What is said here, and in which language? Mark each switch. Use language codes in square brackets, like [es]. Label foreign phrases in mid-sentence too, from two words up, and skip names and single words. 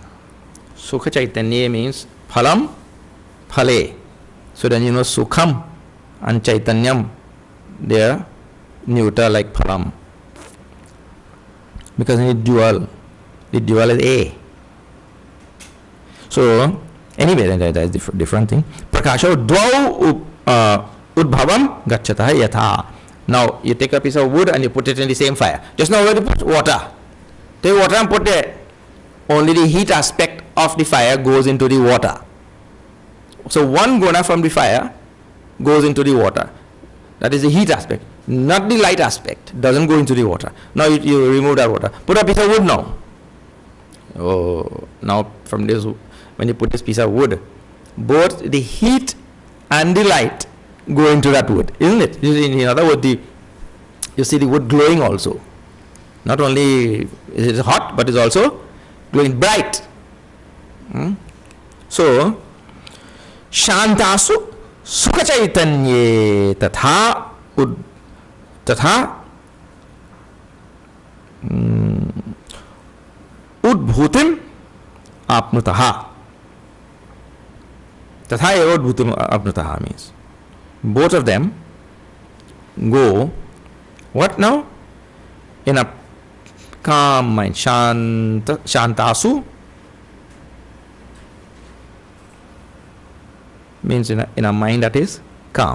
[sa] Sukha Chaitanya means Phalam Phale. [en] So then you know Sukham and Chaitanyam, they are neuter like Phalam. Because in the dual is A. So anyway, that is different thing. [sa] Prakāshau dvau udbhavam gacchataha yatha. [en] Now you take a piece of wood and you put it in the same fire. Just now where you put water. Take water and put there. Only the heat aspect of the fire goes into the water. So one guna from the fire goes into the water. That is the heat aspect. Not the light aspect. Doesn't go into the water. Now you remove that water. Put a piece of wood now. Oh, now from this, when you put this piece of wood, both the heat and the light go into that wood, isn't it? In other words, you see the wood glowing also. Not only is it hot, but it's also glowing bright. So, [sa] Shantasu Sukha Chaitanye Tatha Udbhutim Apnutaha. Tatha eva udbhutim apnutaha [en] means both of them go what now? In a calm mind. Shantasu means in a mind that is calm.